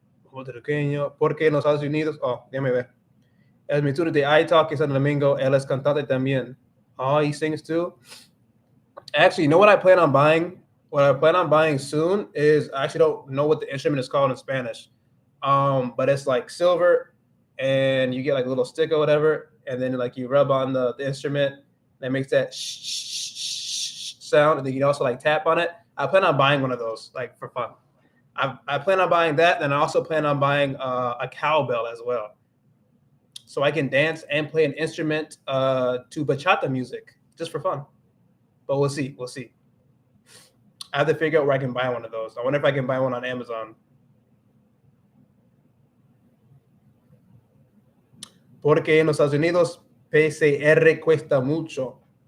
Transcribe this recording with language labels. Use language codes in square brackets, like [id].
[es] Puertorriqueño, porque en los Estados Unidos, déjame ver. El Mituri de ITALKI Santo Domingo, él es cantante también. [en] Oh, he sings too? Actually, you know what I plan on buying? What I plan on buying soon is, I actually don't know what the instrument is called in Spanish. But it's like silver, and you get like a little stick or whatever, and then like you rub on the instrument that makes that sound, and then you can also like tap on it. I plan on buying one of those, like, for fun. I plan on buying that, and I also plan on buying a cowbell as well, so I can dance and play an instrument to bachata music just for fun. But we'll see. We'll see. I have to figure out where I can buy one of those. I wonder if I can buy one on Amazon. [es] Porque en los Estados Unidos PCR cuesta mucho.